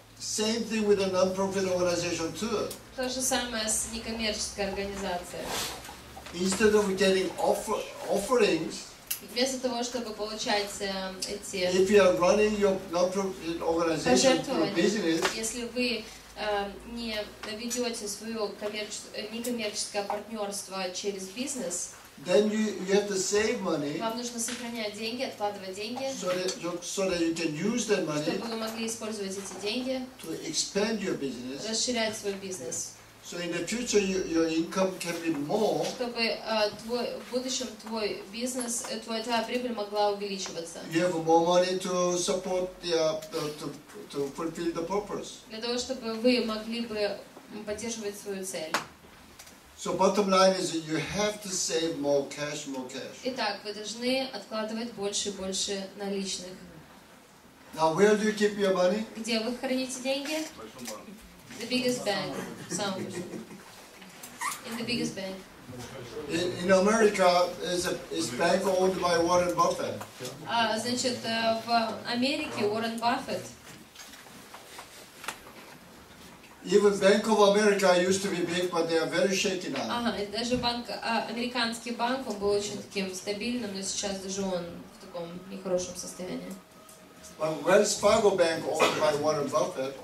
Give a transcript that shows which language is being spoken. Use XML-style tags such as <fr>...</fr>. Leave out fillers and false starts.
<en>Same thing with a non-profit organization too.</en> <ru>То же самое с некоммерческой организацией.</ru> <en>Instead of getting offerings,</en> <ru>Вместо того, чтобы получать эти</ru> <en>if you are running your non-profit organization through</en> <ru>пожертвования,</ru> <en>business,</en> <ru>если вы не ведете свое некоммерческое партнерство через бизнес,</ru> <en>then you have to save money</en> <ru>вам нужно сохранять деньги, откладывать деньги,</ru> <en>so that you can use that money</en> <ru>чтобы вы могли использовать эти деньги,</ru> <en>to expand your business.</en> <ru>расширять свой бизнес,</ru> <en>So in the future, your income can be more.</en> <ru>чтобы в будущем твой бизнес, твоя прибыль могла увеличиваться.</ru> <en>You have more money to support to fulfill the purpose.</en> <ru>Для того, чтобы вы могли бы поддерживать свою цель.</ru> <en>So bottom line is that you have to save more cash, more cash.</en> <ru>Итак, вы должны откладывать больше и больше наличных.</ru> <en>Now, where do you keep your money?</en> <ru>Где вы храните деньги? В большом банке.</ru> <en>The biggest bank. In the biggest bank. In America, is bank owned by Warren Buffett.</en> <ru>Значит, в Америке Уоррен Баффет.</ru> <en>Even Bank of America used to be big, but they are very shaky now.</en> <ru>Ага, и даже американский банк, он был очень таким стабильным, но сейчас даже он в таком нехорошем состоянии.</ru> <en>But Wells Fargo Bank owned by Warren Buffett.</en>